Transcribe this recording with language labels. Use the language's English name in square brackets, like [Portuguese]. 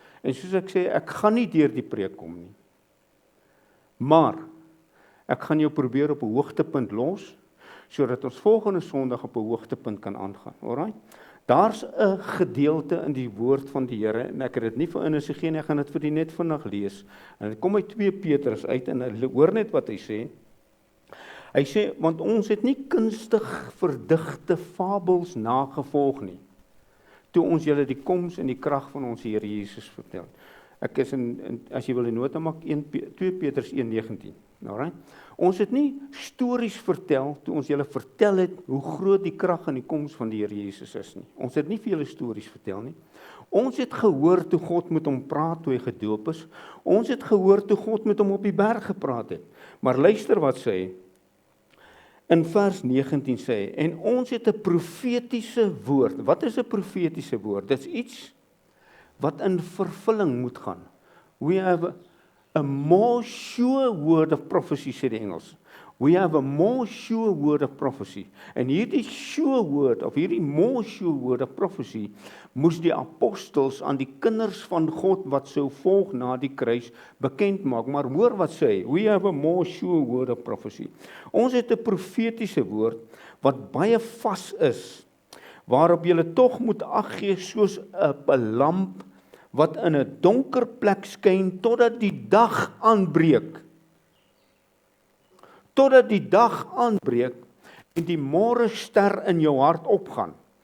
[Afrikaans] En soos ek sê, ek gaan nie deur die preek kom nie. Maar ek gaan jou probeer op 'n hoogtepunt los, sodat ons volgende Sondag op 'n hoogtepunt kan aangaan. Alraai? Daar's 'n gedeelte in die woord van die Here, en ek het dit nie vir Ines gegee nie, ek gaan dit vir die net vinnig lees. En dit kom uit 2 Petrus uit, en hoor net wat hy sê. Hy sê, want ons het nie kunstig verdigte fabels nagevolg nie, toe ons julle die koms en die krag van ons Here Jesus vertel. Ek is as jy wil die nota maak, 2 Petrus 1:19. Alright? Ons het nie stories vertel, toe ons julle vertel het, hoe groot die krag en die koms van die Here Jesus is nie. Ons het nie vir julle stories vertel nie. Ons het gehoor toe God met hom praat, toe hy gedoop is. Ons het gehoor toe God met hom op die berg gepraat het. Maar luister wat sê hy. In vers 19 sê hy, en ons het 'n profetiese woord. Wat is 'n profetiese woord? Dit is iets wat in vervulling moet gaan. [English] We have a more sure word of prophecy, [Afrikaans] sê die Engels. [English] We have a more sure word of prophecy. [Afrikaans] En hierdie [English] sure word, [Afrikaans] of hierdie [English] more sure word of prophecy, [Afrikaans] moes die apostels aan die kinders van God wat sou volg na die kruis bekend maak. Maar hoor wat sê hy, [English] we have a more sure word of prophecy. [Afrikaans] Ons het 'n profetiese woord wat baie vas is, waarop julle tog moet ag gee soos 'n lamp wat in 'n donker plek skyn totdat die dag aanbreek. Totdat die dag aanbreek en die môre ster in jou hart opgaan.